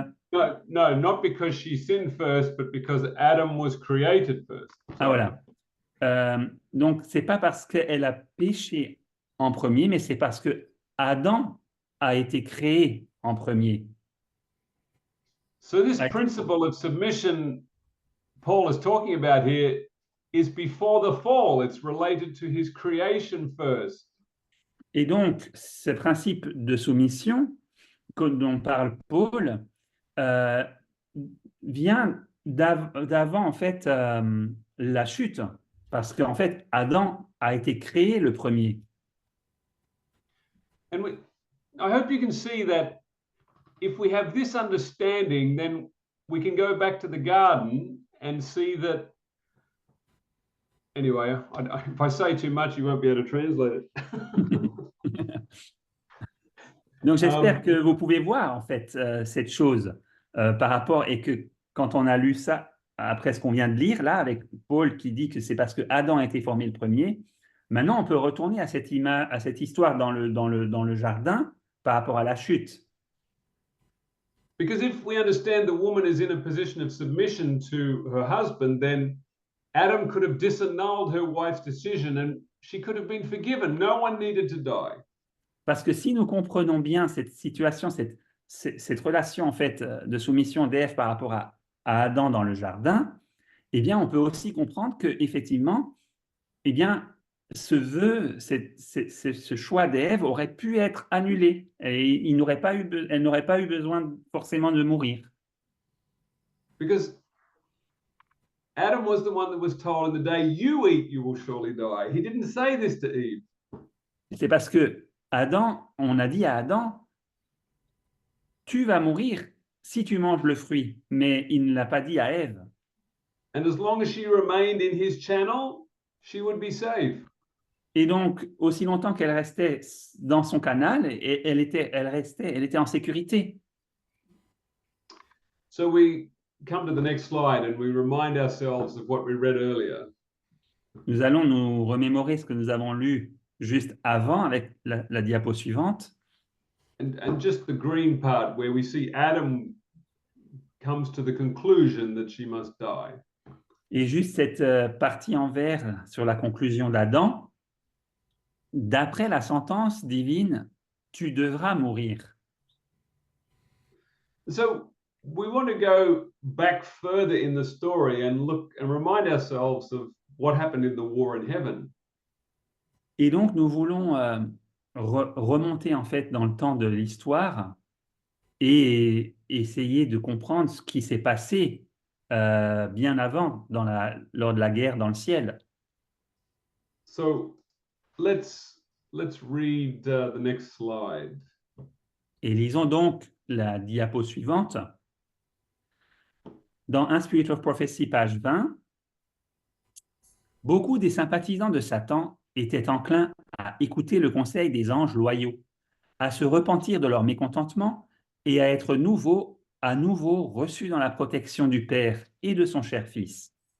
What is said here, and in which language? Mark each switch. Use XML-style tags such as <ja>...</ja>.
<en>No, not because she sinned first, but because Adam was created first.</en> <fr>Ah voilà. Donc c'est pas parce qu'elle a péché en premier, mais c'est parce que Adam a été créé en premier.</fr> <en>So this principle of submission Paul is talking about here is before the fall. It's related to his creation first.</en> <fr>Et donc, ce principe de soumission dont parle Paul vient d'avant, en fait, la chute. Parce qu'en fait, Adam a été créé le premier.</fr> <en>And I hope you can see that if we have this understanding, then we can go back to the garden and see that. Anyway, if I say too much, you won't be able to translate it.</en> <fr>Donc j'espère que vous pouvez voir en fait cette chose par rapport, et que quand on a lu ça après ce qu'on vient de lire là avec Paul qui dit que c'est parce que Adam a été formé le premier, maintenant on peut retourner à cette histoire dans le jardin par rapport à la chute.</fr> <en>Because if we understand the woman is in a position of submission to her husband, then Adam could have disannulled her wife's decision and she could have been forgiven. No one needed to die.</en> <fr>Parce que si nous comprenons bien cette situation, cette relation en fait de soumission d'Ève par rapport à Adam dans le jardin, eh bien on peut aussi comprendre que effectivement, eh bien ce vœu, ce choix d'Ève aurait pu être annulé et elle n'aurait pas eu besoin forcément de mourir.</fr> <en>Because Adam was the one that was told, in the day you eat, you will surely die. He didn't say this to Eve.</en> <fr>C'est parce que Adam, on a dit à Adam, tu vas mourir si tu manges le fruit, mais il ne l'a pas dit à Ève.</fr> <en>And as long as she remained in his channel, she would be safe.</en> <fr>Et donc, aussi longtemps qu'elle restait dans son canal, elle était en sécurité.</fr> <en>So we come to the next slide and we remind ourselves of what we read earlier.</en> <fr>Nous allons nous remémorer ce que nous avons lu juste avant avec la diapo suivante.</fr> <en>And just the green part where we see Adam comes to the conclusion that she must die.</en> <fr>Et juste cette partie en vert sur la conclusion d'Adam. D'après la sentence divine, tu devras mourir.</fr> <en>So we want to go back further in the story and look and remind ourselves of what happened in the war in heaven.</en> <fr>Et donc, nous voulons remonter en fait dans le temps de l'histoire et essayer de comprendre ce qui s'est passé bien avant lors de la guerre dans le ciel.</fr> <en>So let's read the next slide.</en> <fr>Et lisons donc la diapo suivante. Dans 1 Spirit of Prophecy, page 20, beaucoup des sympathisants de Satan étaient enclins à écouter le conseil des anges loyaux, à se repentir de leur mécontentement et à être à nouveau reçus dans la protection du Père et de son cher Fils.</fr>